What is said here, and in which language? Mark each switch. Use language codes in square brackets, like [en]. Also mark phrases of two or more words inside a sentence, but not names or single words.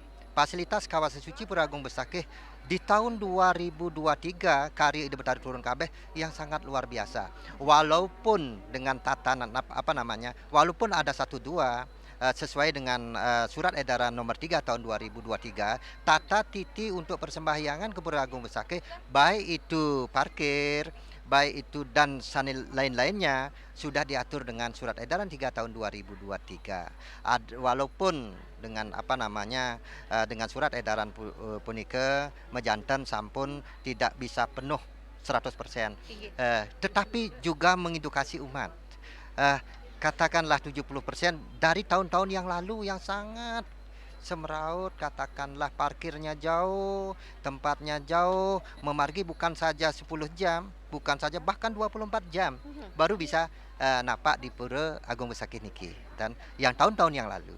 [id] Fasilitas kawasan suci Pura Agung Besakih di tahun 2023 karya Ide Betara Turun Kabeh yang sangat luar biasa. Walaupun dengan tatanan walaupun ada satu dua sesuai dengan surat edaran nomor 3 tahun 2023, tata titi untuk persembahyangan ke Pura Agung Besakih, baik itu parkir, baik itu dan sanil lain-lainnya sudah diatur dengan surat edaran 3 tahun 2023. Walaupun dengan dengan surat edaran [ban] punike mejanten sampun [id] tidak bisa penuh 100%, tetapi juga mengedukasi umat. Eh, Katakanlah 70% dari tahun-tahun yang lalu yang sangat semeraut, katakanlah parkirnya jauh, tempatnya jauh, memargi bukan saja 10 jam, bukan saja bahkan 24 jam baru bisa napak di Pura Agung Besakih niki dan yang tahun-tahun yang lalu.